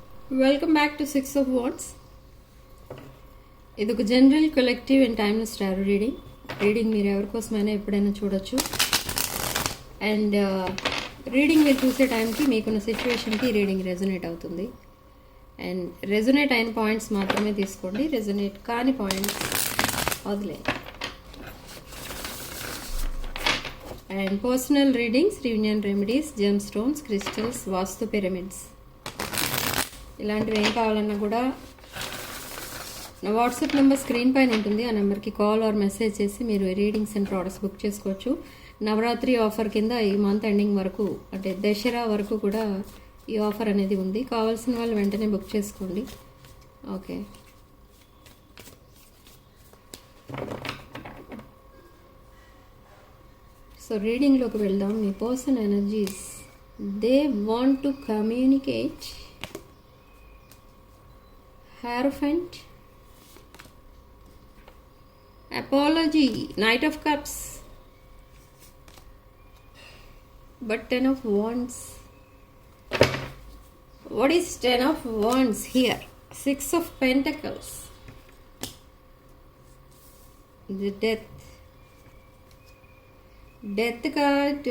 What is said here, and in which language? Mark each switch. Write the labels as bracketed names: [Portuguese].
[English] Welcome back to Six of Wands. [Telugu] ఇది ఒక general collective and timeless tarot reading మీరు ఎవరి కోసమైనా ఎప్పుడైనా చూడొచ్చు. అండ్ రీడింగ్ మీరు చూసే టైంకి మీకున్న సిచ్యువేషన్కి రీడింగ్ రెజొనేట్ అవుతుంది. అండ్ రెజొనేట్ అయిన పాయింట్స్ మాత్రమే తీసుకోండి, రెజొనేట్ కాని పాయింట్స్ వదిలే. And personal readings, reunion remedies, gem stones, crystals, vastu pyramids, ఇలాంటివి ఏం కావాలన్నా కూడా నా వాట్సాప్ నెంబర్ స్క్రీన్ పైన ఉంటుంది. ఆ నెంబర్కి కాల్ ఆర్ మెసేజ్ చేసి మీరు రీడింగ్స్ అండ్ ప్రోడక్ట్స్ బుక్ చేసుకోవచ్చు. నవరాత్రి ఆఫర్ కింద ఈ మంత్ ఎండింగ్ వరకు, అంటే దసరా వరకు కూడా ఈ ఆఫర్ అనేది ఉంది. కావాల్సిన వాళ్ళు వెంటనే బుక్ చేసుకోండి. ఓకే, సో రీడింగ్లోకి వెళ్దాం. [English] మీ person energies, they want to communicate. Hierophant, apology, Knight of Cups, but Ten of Wands. What is Ten of Wands here? Six of Pentacles, the death card.